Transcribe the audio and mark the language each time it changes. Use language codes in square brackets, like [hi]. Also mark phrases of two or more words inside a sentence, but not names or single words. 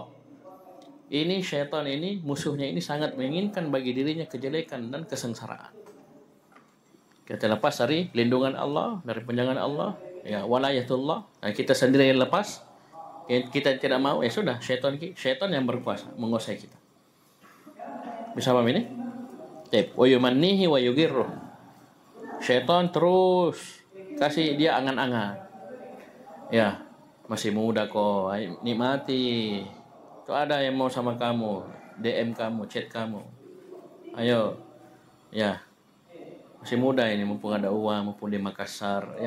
[id] Ini syaitan ini, musuhnya ini sangat menginginkan bagi dirinya kejelekan dan kesengsaraan. Kita lepas dari lindungan Allah, dari penjagaan Allah, ya walayatullah. Nah, kita sendiri yang lepas, kita tidak mau, ya sudah, syaitan yang berkuasa menguasai kita. Bisa paham ini? [ar] ويمنيه ويغره. [id] Syaitan terus kasih dia angan-angan. Ya, masih muda kok, nikmati. Tuh ada yang mau sama kamu, DM kamu, chat kamu. Ayo. Ya. Masih muda ini, mumpung ada uang, mumpung di Makassar, ya.